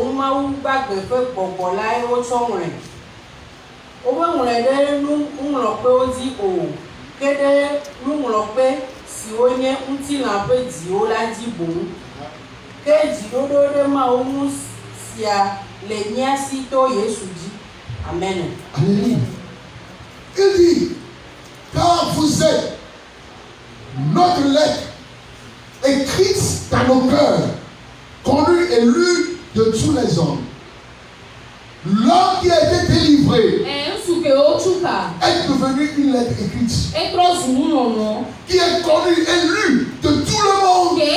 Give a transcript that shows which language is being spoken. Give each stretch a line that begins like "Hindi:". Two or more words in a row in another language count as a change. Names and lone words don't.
Ewe: mawu gbagbe ƒe gbɔgbɔ lae wotsɔ ŋlɔe wobe ŋlɔe ɖe nuŋlɔkpewo dzi o ke ɖe nuŋlɔkpe siwo nye ŋutilã ƒe dziwo la dzi boŋ ke dziɖoɖo ɖe mawu ŋu sia le mía si to Yesu dzi. Amen.
French: Alléluia. Il dit, car vous êtes notre lettre écrite dans nos cœurs, connue et lue de tous les hommes. L'homme qui a été délivré est devenu une lettre écrite qui est connue et lue de tout le monde.